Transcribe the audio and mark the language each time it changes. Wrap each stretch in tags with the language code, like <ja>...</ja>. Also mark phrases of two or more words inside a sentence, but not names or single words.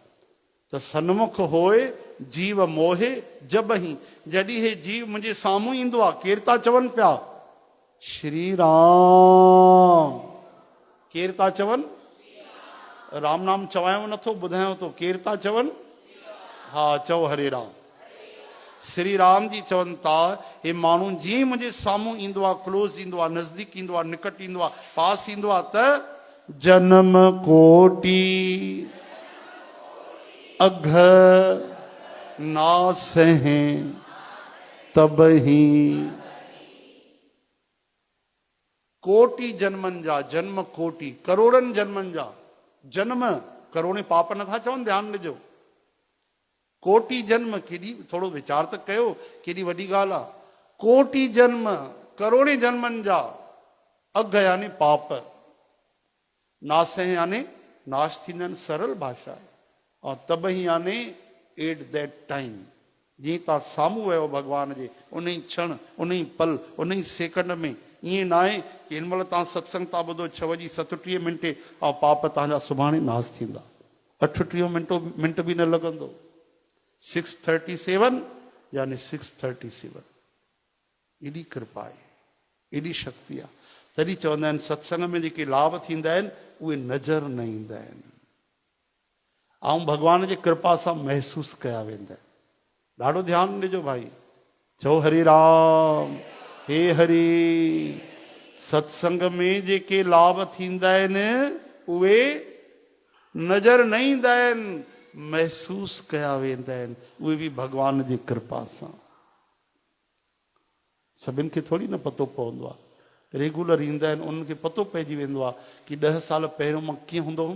<awa>त सन्मुख होए जीव मोहे जब ही।</awa> <sd>जॾहिं हे जीव मुंहिंजे साम्हूं ईंदो आहे, केरु था चवनि पिया? श्री राम। केरु था चवनि? राम नाम चवायो नथो, ॿुधायो थो। केरु था चवनि? हा, चओ हरे राम। श्री राम जी चवनि था, हे माण्हू जीअं मुंहिंजे साम्हूं ईंदो आहे, क्लोज़ ईंदो आहे, नज़दीक ईंदो आहे, निकट ईंदो आहे, पास ईंदो आहे, त</sd> <awa>जन्म कोटि अघ ना सहे तब ही।</awa> <sd>कोटि जन्मनि जा, जन्म कोटि, करोड़नि जन्मनि जा जन्म। करोड़े पाप नथा चवनि, ध्यानु ॾिजो। कोटि जन्म, केॾी, थोरो वीचार त कयो, केॾी वॾी ॻाल्हि आहे। कोटि जन्म, करोड़े जन्मनि जा अघ यानी पाप, नास यानी नाश थींदा आहिनि, सरल भाषा आहे। ऐं</sd> <awa>तब ही</awa> <sd>यानी</sd> <en>at that time.</en> <sd>जीअं तव्हां साम्हूं वियो भॻवान जे, उन ई क्षण, उन ई पल, उन ई सेकंड में। ईअं न आहे कि हिन महिल तव्हां सत्संग था ॿुधो 6:37 ऐं पाप तव्हांजा सुभाणे नाश थींदा। 38 मिंट बि न लॻंदो। 6:37 यानी 6:37। एॾी कृपा आहे, एॾी शक्ति आहे। तॾहिं चवंदा आहिनि सत्संग में जेके लाभ थींदा आहिनि उहे नज़र न ईंदा आहिनि। ऐं भॻवान जी कृपा सां महसूस कया वेंदा आहिनि। ॾाढो ध्यानु ॾिजो भाई। चओ हरे राम। हे हरि। सत्संग में जेके लाभ थींदा आहिनि उहे नज़र न ईंदा आहिनि, महसूस कया वेंदा आहिनि, उहे बि भॻवान जी कृपा सां। सभिनि खे थोरी न पतो पवंदो आहे। रेगुलर ईंदा आहिनि उन्हनि खे पतो पइजी वेंदो आहे कि 10 साल पहिरियों मां कीअं हूंदो हुउमि।</sd>